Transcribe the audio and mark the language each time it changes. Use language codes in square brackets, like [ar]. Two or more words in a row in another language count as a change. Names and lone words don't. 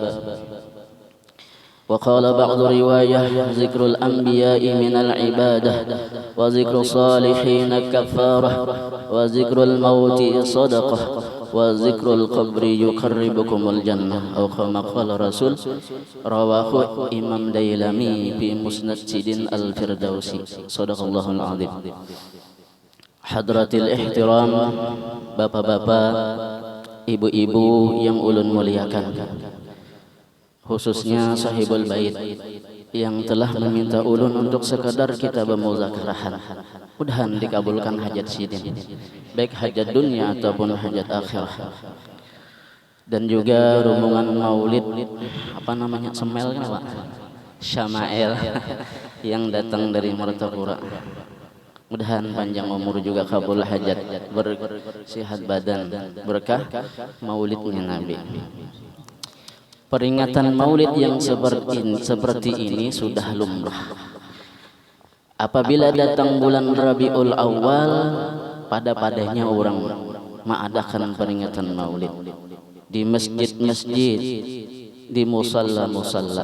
[ar] وقال بعض رواية ذكر الأنبياء من العبادة وذكر الصالحين كفارة وذكر الموت صدقة وذكر القبر يقربكم الجنة أو كما قال رسول. رواه إمام ديلمي في مسند سيدنا الفردوسي. صدق الله العظيم. حضرة الاحترام, [id] bapak-bapak, ibu-ibu yang ulun muliakan, khususnya [ar] صاحب البيت [id] yang telah meminta ulun untuk sekadar kita bermuzakarahan. Mudahan dikabulkan hajat sidin, baik hajat dunia ataupun hajat akhirah. Dan juga rombongan maulid, apa namanya, semel kan Pak? Syama'il yang datang dari Martapura. Mudahan panjang umur juga kabul hajat, bersihat badan, berkah maulidnya Nabi. Peringatan maulid yang seperti ini sudah lumrah. Apabila datang bulan Rabiul Awal, pada-padanya orang mengadakan peringatan maulid di masjid-masjid, di musalla-musalla.